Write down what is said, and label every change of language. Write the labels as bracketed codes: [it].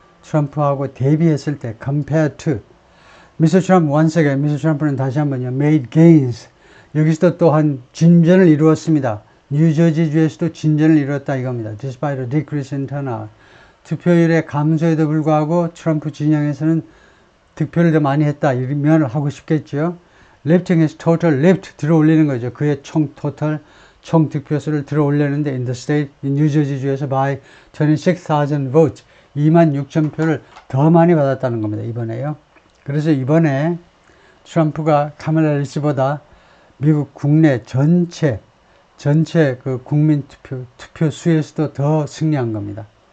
[ko] 트럼프하고 대비했을 때 [en] compared to [ko] 미스터 트럼프 [en] once again [ko] 미스터 트럼프는 다시 한번요 [en] made gains [ko] 여기서도 또한 진전을 이루었습니다. 뉴저지주에서도 진전을 이루었다 이겁니다. [en] Despite a decrease in turnout [ko] 투표율의 감소에도 불구하고 트럼프 진영에서는 득표를 더 많이 했다 이러면 하고 싶겠죠. [en] Lifting his total lift [ko] 들어 올리는 거죠. 그의 총 토탈 총 득표수를 들어 올렸는데 in the state in 뉴저지주에서 [en] by 26,000 votes [ko] 26,000표를 더 많이 받았다는 겁니다. 이번에요. 그래서 이번에 트럼프가 카멀라 해리스보다 미국 국내 전체 그 국민 투표 수에서도 더 승리한 겁니다.